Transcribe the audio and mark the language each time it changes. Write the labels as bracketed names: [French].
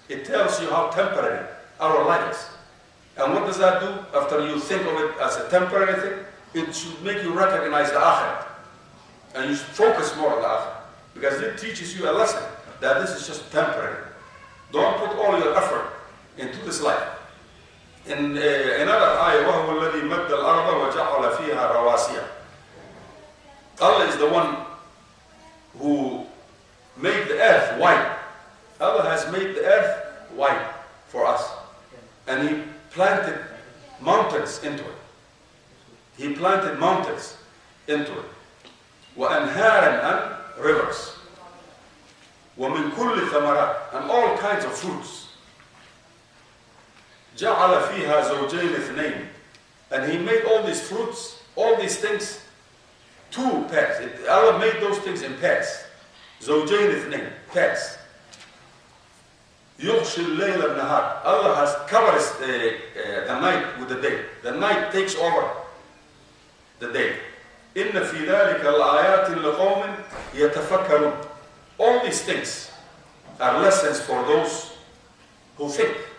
[English] It tells you how temporary our life is. And what does that do? After you think of it as a temporary thing, it should make you recognize the akhirah. And you should focus more on the akhirah. Because it teaches you a lesson that this is just temporary. Don't put all your effort into this life. In another ayah, [Arabic] وَهُوَ الَّذِي مَدَّ الْأَرْضَ وَجَعَلَ فِيهَا رَوَاسِيَ. [English] Allah is the one who made the earth white. Allah has made the earth white for us. And He planted mountains into it. He planted mountains into it. [Arabic] وَأَنْهَارًا [English] and rivers. [Arabic] وَمِن كُلِّ ثَمَرَاتٍ [English] and all kinds of fruits. [Arabic] جَعَلَ فِيهَا زَوْجَيْنِ اثْنَيْنِ [English] and He made all these fruits, all these things, two pairs. Allah made those things in pairs. [Arabic] زَوْجَيْنِ اثْنَيْنِ, [English] pairs. [Arabic] يُغْشِي اللَّيْلَ النَّهَارِ [English] Allah has covered the night with the day. The night takes over the day. [Arabic] إِنَّ فِي ذَلِكَ الْآيَاتٍ لِقَوْمٍ يَتَفَكَّرُونَ [English] all these things are lessons for those who think.